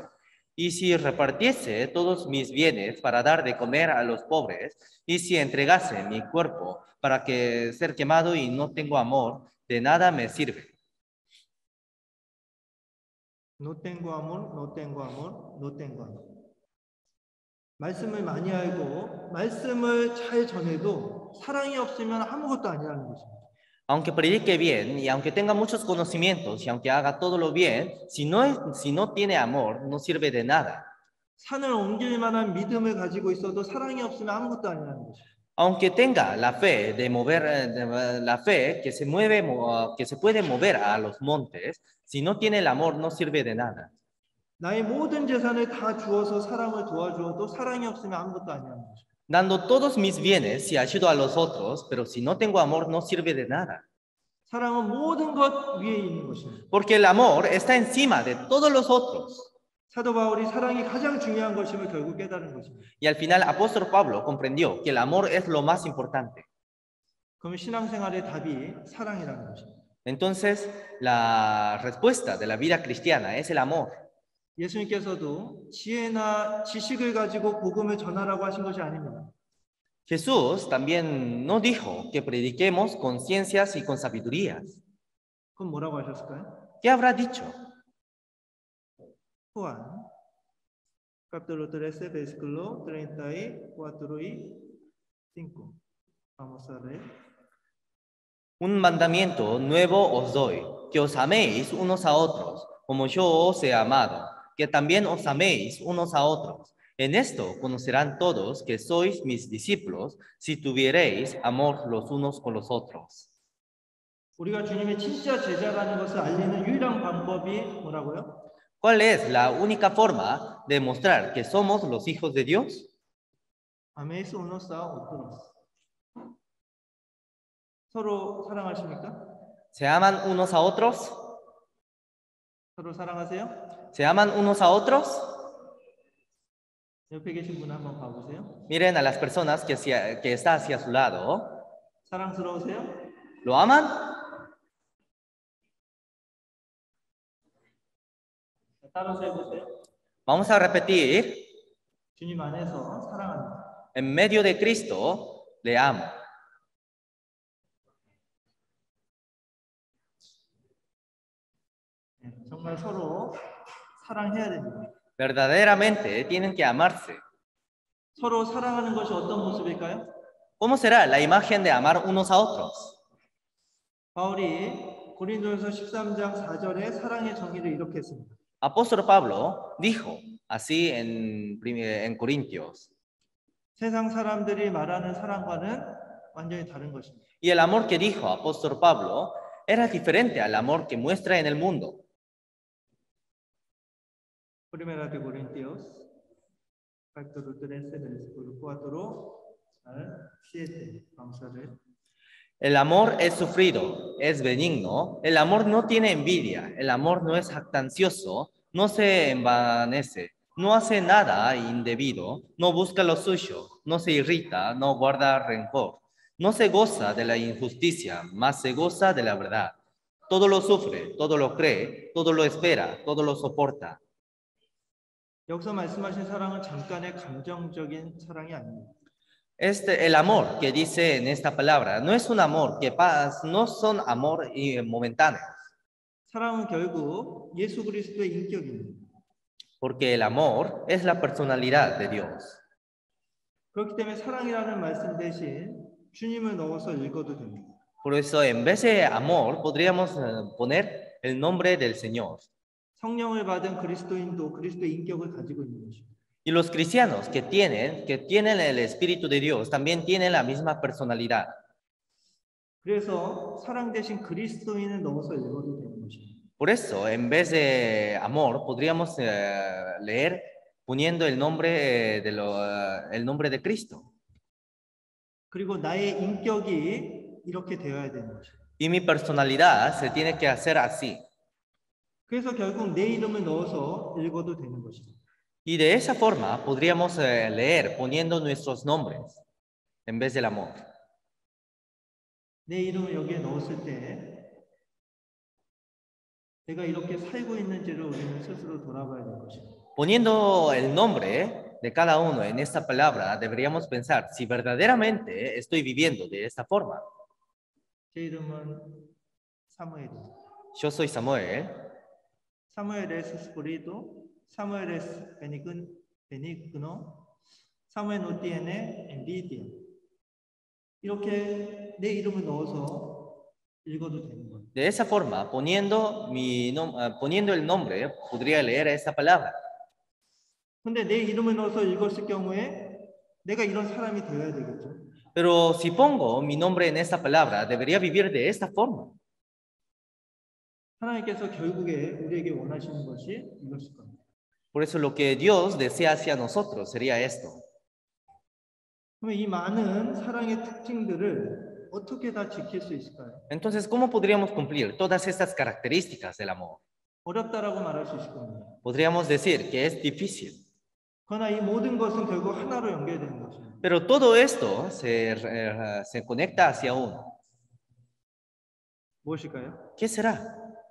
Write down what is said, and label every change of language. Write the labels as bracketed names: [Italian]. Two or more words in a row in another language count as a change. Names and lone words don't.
[Spanish] Y si repartiese todos mis bienes para dar de comer a los pobres, y si entregase mi cuerpo para que ser quemado y no tengo amor, de nada me sirve. No tengo amor, no tengo amor, no tengo amor. [Korean] 말씀을 많이 알고 말씀을 잘 전해도 사랑이 없으면 아무것도 아니라는 것입니다. [Spanish] Aunque predique bien y aunque tenga muchos conocimientos y aunque haga todo lo bien, si no tiene amor, no sirve de nada. [Korean] 산을 옮길 만한 믿음을 가지고 있어도 사랑이 없으면 아무것도 아니라는 것입니다. [Spanish] Aunque tenga la fe de mover, la fe que se mueve, que se puede mover a los montes, si no tiene el amor, no sirve de nada. [Korean] 나의 모든 재산을 다 주어서 사람을 도와주어도 사랑이 없으면 아무것도 아니라는 것입니다. [Spanish] Dando todos mis bienes y ayudo a los otros, pero si no tengo amor, no sirve de nada. [Korean] 사랑은 모든 것 위에 있는 것입니다. [Spanish] Porque el amor está encima de todos los otros. [Korean] 사도 바울이 사랑이 가장 중요한 것임을 결국 깨달은 것입니다. [Spanish] Y al final, apóstol Pablo comprendió que el amor es lo más importante. [Korean] 그럼 신앙생활의 답이 사랑이라는 것입니다. [Spanish] Entonces, la respuesta de la vida cristiana es el amor. [Korean] 예수님께서도 지혜나 지식을 가지고 복음을 전하라고 하신 것이 아닙니다. [Spanish] Jesús también no dijo que prediquemos con ciencias y con sabidurías. [Korean] 그럼 뭐라고 하셨을까요? [Spanish] ¿Qué habrá dicho? Juan, capítulo 13, versículo 34 y 5. Vamos a leer. Un mandamiento nuevo os doy, que os améis unos a otros, como yo os he amado, que también os améis unos a otros. En esto conocerán todos que sois mis discípulos, si tuviereis amor los unos con los otros. [Korean] 우리가 주님의 진짜 제자라는 것을 알리는 유일한 방법이 뭐라고요? [Spanish] ¿Cuál es la única forma de mostrar que somos los hijos de Dios? améis unos a otros. [Korean] 서로 사랑하십니까? [Spanish] ¿Se aman unos a otros? [Korean] 서로 사랑하세요? [Spanish] ¿Se aman unos a otros? [Korean] 옆에 계신 분 한번 봐보세요. [Spanish] Miren a las personas que está hacia su lado. [Korean] 사랑스러우세요? [Spanish] ¿Lo aman? [Korean] 따라서 해보세요. [Spanish] Vamos a repetir. [Korean] 주님 안에서 사랑합니다. [Spanish] En medio de Cristo, le amo. [Korean] 네, 정말 서로 사랑해야 됩니다. [Spanish] Verdaderamente tienen que amarse. [Korean] 서로 사랑하는 것이 어떤 모습일까요? [Spanish] ¿Cómo será la imagen de amar unos a otros? [Korean] 바울이 고린도전서 13장 4절에 사랑의 정의를 이렇게 했습니다. [Spanish] Apóstol Pablo dijo así en Corintios. [Korean] 세상 사람들이 말하는 사랑과는 완전히 다른 것입니다. [Spanish] Y el amor que dijo Apóstol Pablo era diferente al amor que muestra en el mundo. Primera de Corintios, capítulo 13, versículo 4 al 7. Vamos a ver. El amor es sufrido, es benigno, el amor no tiene envidia, el amor no es jactancioso, no se envanece, no hace nada indebido, no busca lo suyo, no se irrita, no guarda rencor, no se goza de la injusticia, mas se goza de la verdad. Todo lo sufre, todo lo cree, todo lo espera, todo lo soporta. [Korean] 여기서 말씀하신 사랑은 잠깐의 감정적인 사랑이 아닙니다. [Spanish] El amor que dice en esta palabra no es un amor que pasa, no son amor momentáneos. [Korean] 사랑은 결국 예수 그리스도의 인격입니다. [Spanish] Porque el amor es la personalidad de Dios. [Korean] 그렇기 때문에 사랑이라는 말씀 대신 주님을 넣어서 읽어도 됩니다. [Spanish] Por eso, en vez de amor, podríamos poner el nombre del Señor. [Korean] 성령을 받은 그리스도인도 그리스도의 인격을 가지고 있는 것입니다. [Spanish] Y los cristianos que tienen el Espíritu de Dios también tienen la misma personalidad. [Korean] 그래서 사랑 대신 그리스도인을 넣어서 읽어도 되는 것입니다. [Spanish] Por eso, en vez de amor, podríamos leer poniendo el nombre el nombre de Cristo. [Korean] 그리고 나의 인격이 이렇게 되어야 되는 것입니다. [Spanish] Y mi personalidad se tiene que hacer así. [Korean] 그래서 결국 내 이름을 넣어서 읽어도 되는 것입니다. [Spanish] Y de esa forma podríamos leer poniendo nuestros nombres en vez del amor. [Korean] 내 이름을 여기에 넣었을 때 내가 이렇게 살고 있는지를 우리는 스스로 돌아봐야 될 것입니다. [Spanish] Poniendo el nombre de cada uno en esta palabra, deberíamos pensar si verdaderamente estoy viviendo de esta forma. [Korean] 제 이름은 사무엘입니다. [Spanish] Yo soy Samuel. Samuel es sufrido, Samuel es benigno, Samuel no tiene envidia. [Korean] 이렇게 내 이름을 넣어서 읽어도 되는 거예요. [Spanish] De esa forma, poniendo el nombre, podría leer esta palabra. [Korean] 근데 내 이름을 넣어서 읽었을 경우에 내가 이런 사람이 되어야 되겠죠. [Spanish] Pero si pongo mi nombre en esta palabra, debería vivir de esta forma. [Korean] 하나님께서 결국에 우리에게 원하시는 것이 이것일 겁니다. [Spanish] Por eso lo que Dios desea hacia nosotros sería esto. [Korean] 그러면 이 많은 사랑의 특징들을 어떻게 다 지킬 수 있을까요? [Spanish] Entonces, ¿cómo podríamos cumplir todas estas características del amor? [Korean] 어렵다라고 말할 수 있을 겁니다. [Spanish] Podríamos decir que es difícil. [Korean] 그러나 이 모든 것은 결국 하나로 연결되는 것입니다. [Spanish] Pero todo esto se conecta hacia uno. [Korean] 무엇일까요? [Spanish] ¿Qué será?